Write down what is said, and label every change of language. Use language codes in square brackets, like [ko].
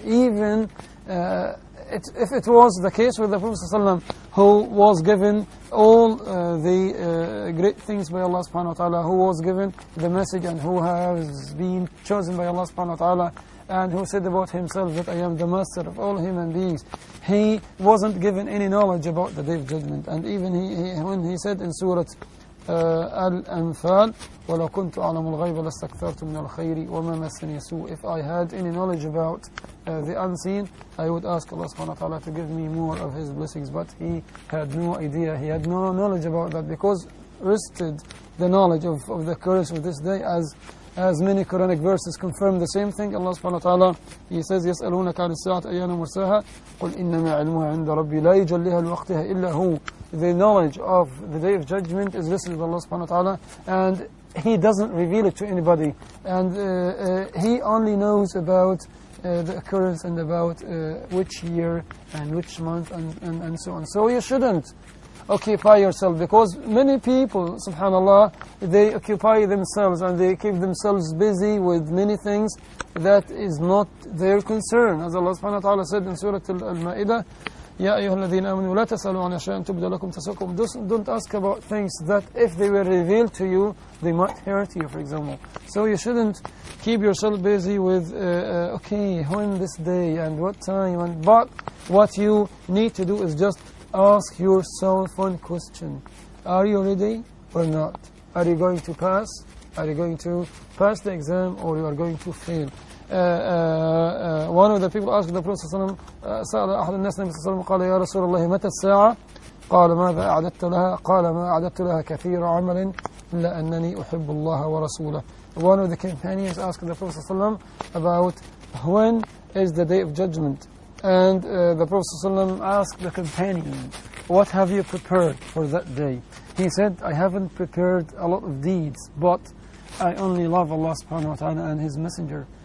[en] Even if it was the case with the Prophet ﷺ, who was given all the great things by Allah subhanahu wa ta'ala, who was given the message and who has been chosen by Allah subhanahu wa ta'ala, and who said about himself that I am the master of all human beings, he wasn't given any knowledge about the Day of Judgment. And even when he said in Surah Al-Anfal, [ar] وَلَوْ كُنْتُ أَعْلَمُ الْغَيْبَ لَاسْتَكْثَرْتُ مِنَ الْخَيْرِ وَمَا مَسَّنِيَ سُوءٌ. [en] If I had any knowledge about the unseen, I would ask Allah subhanahu wa ta'ala to give me more of His blessings. But he had no idea, he had no knowledge about that, because rested the knowledge of the occurrence of this day, as many Quranic verses confirm the same thing. Allah subhanahu wa ta'ala, He says, [ar] يَسْأَلُونَكَ عَنِ السَّاعَةِ أَيَّانَ مُرْسَاهَا قُلْ إِنَّمَا عِلْمُهَا عِنْدَ رَبِّي لَا يُجَلِّهَا لِوَقْتِهَا إِلَّا هُوَ. [en] The knowledge of the Day of Judgment is listed with Allah subhanahu wa ta'ala, and He doesn't reveal it to anybody. And He only knows about the occurrence and about which year and which month and so on. So you shouldn't occupy yourself, because many people, subhanallah, they occupy themselves and they keep themselves busy with many things that is not their concern. As Allah subhanahu wa ta'ala said in Surah Al-Ma'idah, [ar] يَا أَيُّهَا الَّذِينَ آمَنُوا لَا تَسْأَلُوا عَنْ أَشْيَاءٍ تُبْدَ لَكُمْ تَسُؤْكُمْ. [en] Don't ask about things that if they were revealed to you, they might hurt you, for example. So you shouldn't keep yourself busy with, okay, when this day and what time. But what you need to do is just ask yourself one question: are you ready or not? Are you going to pass? Are you going to pass the exam, or you are going to fail? One of the people asked the Prophet ﷺ, [ar] سأل أحد الناس النبي صلى الله عليه وسلم قال يا رسول الله متى الساعة؟ قال ماذا أعددت لها؟ قال ما أعددت لها كثير عمل إلا أنني أحب الله ورسوله. [en] One of the companions asked the Prophet ﷺ about when is the Day of Judgment. And the Prophet ﷺ asked the companion, what have you prepared for that day? He said, I haven't prepared a lot of deeds, but I only love Allah subhanahu wa ta'ala and His Messenger.